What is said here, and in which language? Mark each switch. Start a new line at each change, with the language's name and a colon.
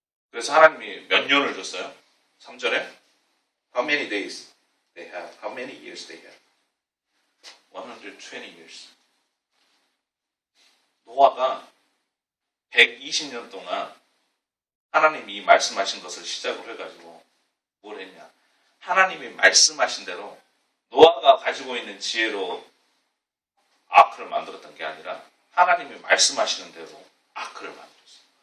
Korean: 그래서 하나님이 몇 년을 줬어요?
English: 3절에 How many days they have? How many years they have? 120 years.
Korean: 노아가 120년 동안 하나님이 말씀하신 것을 시작으로 해가지고 뭘 했냐? 하나님이 말씀하신 대로 노아가 가지고 있는 지혜로 아크를 만들었던 게 아니라 하나님이 말씀하시는 대로 아크를 만들었어요.